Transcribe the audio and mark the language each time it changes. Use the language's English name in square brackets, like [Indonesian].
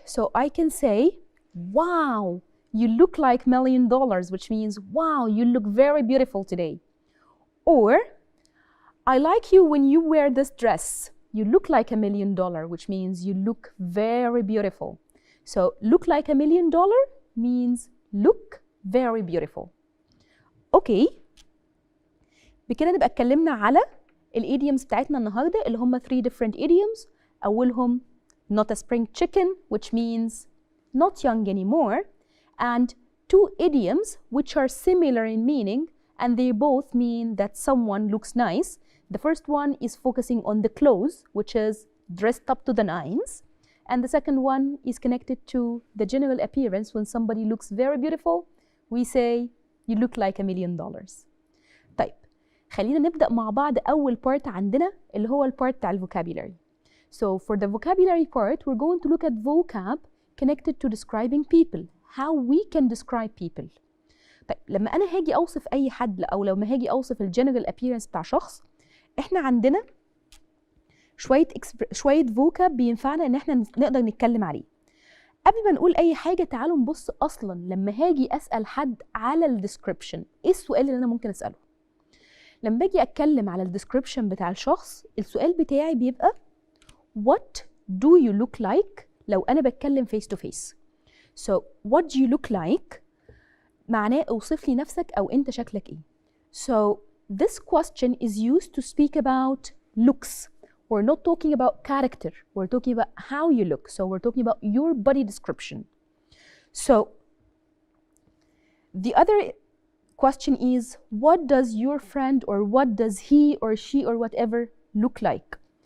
[English] So I can say, wow, you look like $1 million, which means, wow, you look very beautiful today. Or, I like you when you wear this dress. You look like $1 million, which means you look very beautiful. So, look like $1 million means look very beautiful. Okay. [Arabic] بكده نبقى اتكلمنا على الidioms بتاعتنا النهارده اللي هم 3 [English] different idioms. أولهم not a spring chicken, which means not young anymore, and 2 idioms which are similar in meaning, and they both mean that someone looks nice. The first one is focusing on the clothes, which is dressed up to the nines, and the second one is connected to the general appearance. When somebody looks very beautiful, we say you look like $1 million. [Arabic] طيب خلينا نبدأ مع بعض أول part عندنا اللي هو البارت بتاع الفوكابيلاري. [English] So for the vocabulary part, we're going to look at vocab connected to describing people, how we can describe people. [Arabic] طيب لما أنا هاجي أوصف أي حد أو لما هاجي أوصف الجنرال appearance بتاع شخص، إحنا عندنا شوية vocab بينفعنا إن إحنا نقدر نتكلم عليه. قبل ما نقول أي حاجة تعالوا نبص أصلاً لما هاجي أسأل حد على الديسكريبشن، إيه السؤال اللي أنا ممكن أسأله؟ لما باجي أتكلم على الديسكريبشن بتاع الشخص، السؤال بتاعي بيبقى [English] What do you look like [Arabic] لو أنا بتكلم [English] face to face. So what do you look like [Arabic] معناه اوصف لي نفسك أو أنت شكلك إيه. [English] So this question is used to speak about looks. We're not talking about character. We're talking about how you look. So we're talking about your body description. So the other question is, what does your friend or what does he or she or whatever look like?